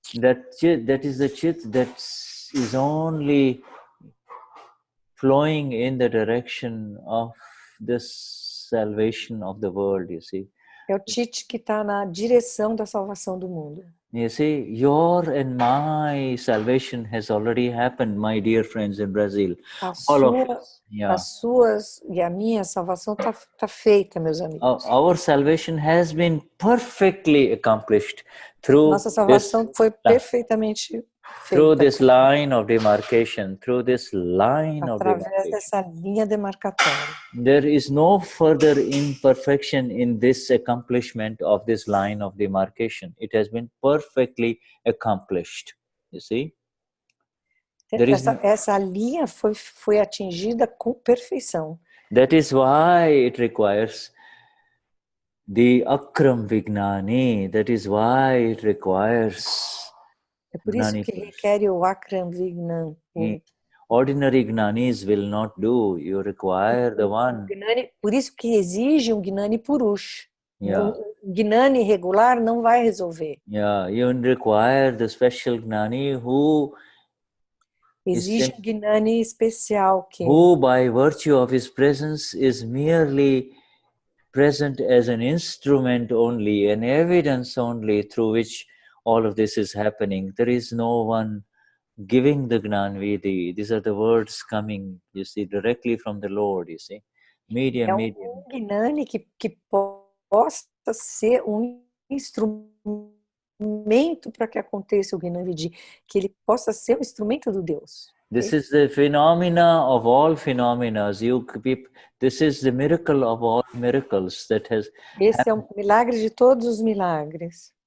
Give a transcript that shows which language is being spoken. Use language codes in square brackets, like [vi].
[en] That is the chit that is only flowing in the direction of this salvation of the world. You see. [pt] É o chit que está na direção da salvação do mundo. [en] You see, your and my salvation has already happened, my dear friends in Brazil. [pt] A suas e a minha salvação tá feita, meus amigos. [en] Our salvation has been perfectly accomplished through [pt] Nossa salvação foi perfeitamente feita. [en] Through this line of demarcation, [pt] através dessa linha demarcatória. [en] There is no further imperfection in this accomplishment of this line of demarcation. It has been perfectly accomplished. You see? [pt] Essa linha foi atingida com perfeição. [en] That is why it requires the Akram Vignan. That is why it requires. [pt] É por isso que requer o Akram Vignan. [en] Ordinary Gnanis will not do. You require the one. [pt] Por isso que exige um Gnani Purush. [en] Yeah. [pt] Um Gnani regular não vai resolver. [en] Yeah, you require the special Gnani who [pt] exige um Gnani especial que [en] who by virtue of his presence is merely present as an instrument only, an evidence only through which all of this is happening. There is no one giving the Gnan Vidhi. These are the words coming, you see, directly from the Lord, you see. Medium. [pt] Gnani que possa ser instrumento para que aconteça o Gnan Vidhi, que ele possa ser o instrumento do Deus. [en] This is the phenomena of all phenomena. This is the miracle of all miracles that has. [pt] Esse é o milagre de todos os milagres.